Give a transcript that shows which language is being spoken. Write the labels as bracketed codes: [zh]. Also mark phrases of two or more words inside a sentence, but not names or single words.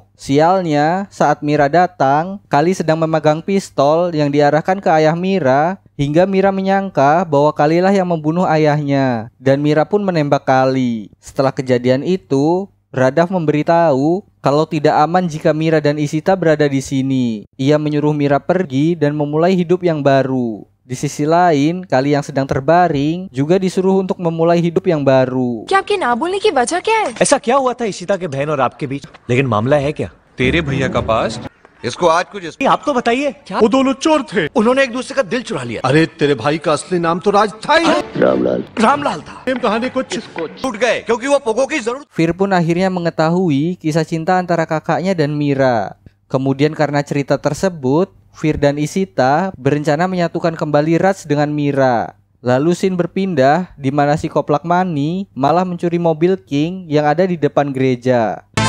[id] Sialnya, saat Mira datang, Kali sedang memegang pistol yang diarahkan ke ayah Mira hingga Mira menyangka bahwa Kali lah yang membunuh ayahnya dan Mira pun menembak Kali. Setelah kejadian itu, Radav memberitahu kalau tidak aman jika Mira dan Ishita berada di sini. Ia menyuruh Mira pergi dan memulai hidup yang baru. Di sisi lain, Kali yang sedang terbaring juga disuruh untuk memulai hidup yang baru. [hi] क्या आपके ना बोलने की वजह क्या है? ऐसा क्या हुआ था इशिता के बहन और आपके बीच? लेकिन मामला है क्या? तेरे भैया का पास इसको आज कुछ आप तो बताइए क्या? वो दोनों चोर थे। उन्होंने एक दूसरे का दिल चुरा लिया। अरे तेरे भाई का असली नाम तो राज था ही। रामलाल था। प्रेम कहानी कुछ टूट गए क्योंकि वो पोगो की जरूरत। [id] Fir pun akhirnya mengetahui kisah cinta antara kakaknya dan Mira. Kemudian karena cerita tersebut, Fir dan Ishita berencana menyatukan kembali Raj dengan Mira. Lalu scene berpindah di mana si Koplak Mani malah mencuri mobil King yang ada di depan gereja.